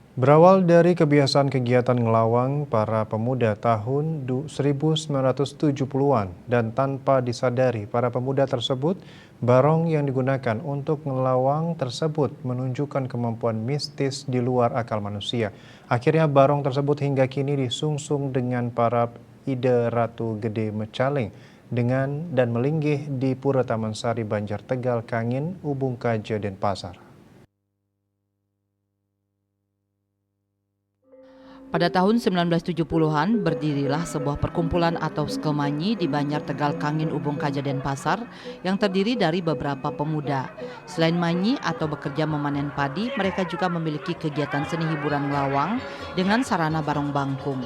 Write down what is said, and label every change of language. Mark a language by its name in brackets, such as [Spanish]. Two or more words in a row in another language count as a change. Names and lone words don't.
[Indonesian] Berawal dari kebiasaan kegiatan ngelawang para pemuda tahun 1970-an dan tanpa disadari para pemuda tersebut, barong yang digunakan untuk ngelawang tersebut menunjukkan kemampuan mistis di luar akal manusia. Akhirnya barong tersebut hingga kini disungsung dengan para ide Ratu Gede Mecaling dan melinggih di Pura Taman Sari Banjar Tegal Kangin, Ubung Kaja, Denpasar. Pada tahun 1970-an, berdirilah sebuah perkumpulan atau Skemanyi di Banjar Tegal Kangin Ubung Kaja Denpasar yang terdiri dari beberapa pemuda. Selain manyi atau bekerja memanen padi, mereka juga memiliki kegiatan seni hiburan ngelawang dengan sarana barong bangkung.